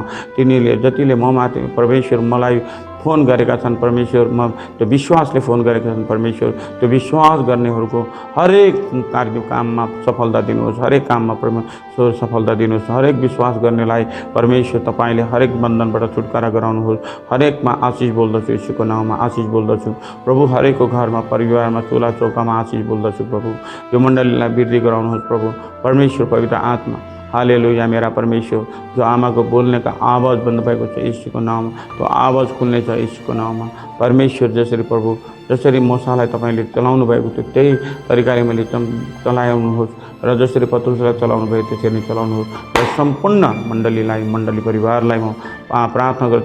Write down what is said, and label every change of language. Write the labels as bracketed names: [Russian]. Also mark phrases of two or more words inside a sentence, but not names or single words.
[Nepali] तिनीहरूले जतिले ममाथि परमेश्वर मलाई फोन गरेका छन् परमेश्वर, म त्यो विश्वासले फोन गरेका छन् परमेश्वर, त्यो विश्वास गर्नेहरूको हरेक कार्य काममा सफलता दिनुहोस्, हरेक काममा परमेश्वर सफलता दिनुहोस्। हरेक विश्वास गर्नेलाई परमेश्वर तपाईँले हरेक बन्धनबाट छुटकारा गराउनुहोस्। हरेकमा आशिष बोल्दछु यीशुको नाममा, आशिष बोल्दछु प्रभु। हरेकको घरमा, परिवारमा, चुला चौकामा आशिष बोल्दछु प्रभु। यो मण्डलीलाई वृद्धि गराउनुहोस् प्रभु परमेश्वर पवित्र आत्मा। हालेलुया मेरा परमेश्वर। जो आमाको बोल्ने का आवाज़ बंद भएको छ यीशुको नाममा, त्यो आवाज़ खुल्ने छ यीशुको नाममा परमेश्वर। जसरी प्रभु जसरी मूसालाई तपाईँले चलाउनु भएको थियो त्यही तरिकाले मैले चलाउनुहोस् र जसरी पत्रुसलाई चलाउनु भयो त्यसरी चलाउनुहोस् र सम्पूर्ण मण्डलीलाई, मण्डली परिवारलाई म प्रार्थना गर्छु।